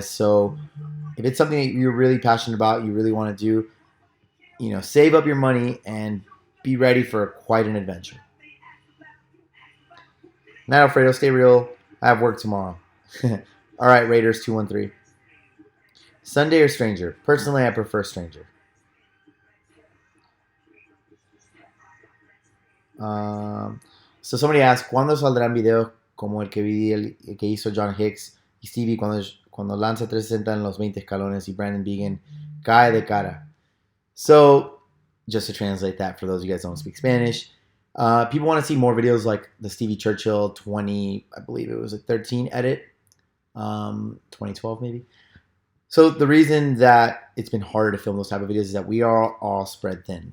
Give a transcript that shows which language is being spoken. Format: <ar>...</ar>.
<en>So if it's something that you're really passionate about, you really want to do, save up your money and be ready for quite an adventure. Not Alfredo, stay real. I have work tomorrow. All right, Raiders 213. Sunday or stranger? Personally, I prefer stranger. So somebody asked,</en> <es>¿cuándo saldrán videos como el que hizo John Hicks y Stevie cuando lanza 360 en los 20 escalones y Brandon Began cae de cara?</es> <en>So, just to translate that for those of you guys who don't speak Spanish, people want to see more videos like the Stevie Churchill 20, I believe it was a 13 edit, 2012 maybe. So the reason that it's been harder to film those type of videos is that we are all spread thin.</en>